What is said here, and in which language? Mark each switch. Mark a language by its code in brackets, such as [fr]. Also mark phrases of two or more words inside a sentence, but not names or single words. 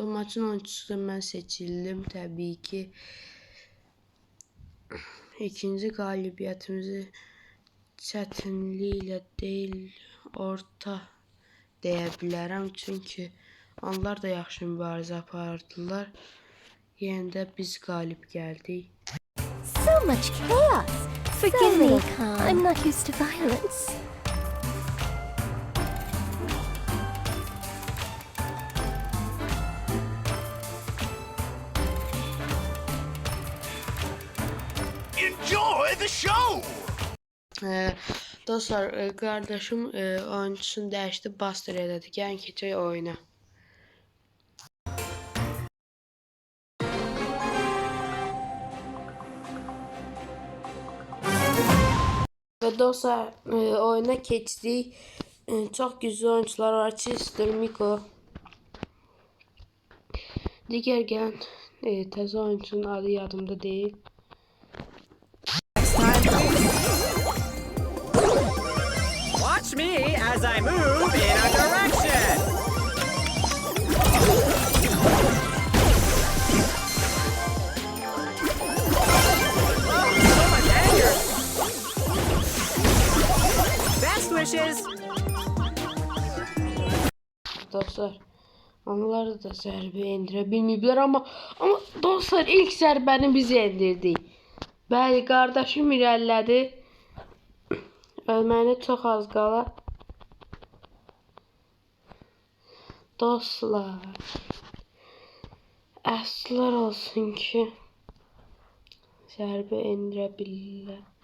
[az] Maçın oyuncusu mən seçildim təbii ki. İkinci qalibiyyətimizi çətinliklə deyil, orta deyə bilərəm. Çünki onlar da yaxşı mübarizə apardılar. Yenə də biz qalib gəldik. [en] So much chaos. Forgive me, I'm not used to violence. Enjoy the show! [az] Dostlar, qardaşım oyuncusunu dəyişdi, Buster elədi. Gəlin keçək oyuna. Və dostlar, oyuna keçdik. Çox güclü oyuncular var. Chester, Miko. Digər gələn təzə oyuncunun adı yadımda deyil. [en] Watch me as I move in a direction! Oh, so much anger! Best wishes! [az] Dostlar, onları da zərbə endirə bilməyiblər, amma dostlar, ilk zərbəni biz endirdik. Bəli, qardaşım irəlilədi. Ölməyinə çox az qala. Dostlar, əslər olsun ki, zərbə endirə bilirlər.